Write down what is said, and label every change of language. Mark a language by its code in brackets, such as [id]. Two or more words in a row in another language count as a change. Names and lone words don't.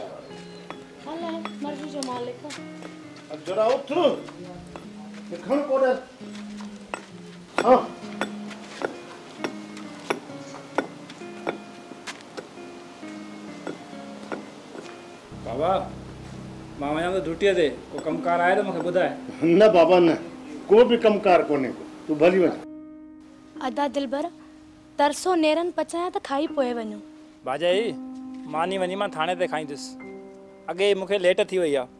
[sd] हाले मर्जी जो मालिक अब जरा उठ देखण कोडे हां बाबा मां वञा तो ड्यूटी ते को कमकार आए तो मूंखे ॿुधाए न बाबा न को भी कमकार कोने को तू भली वञ अदा दिलबर तरसो नेरन पचाया त खाई पोए वञो बाजाई मानी वञी मां थाणे ते खाईंदुसि अॻे मूंखे लेट थी वई आहे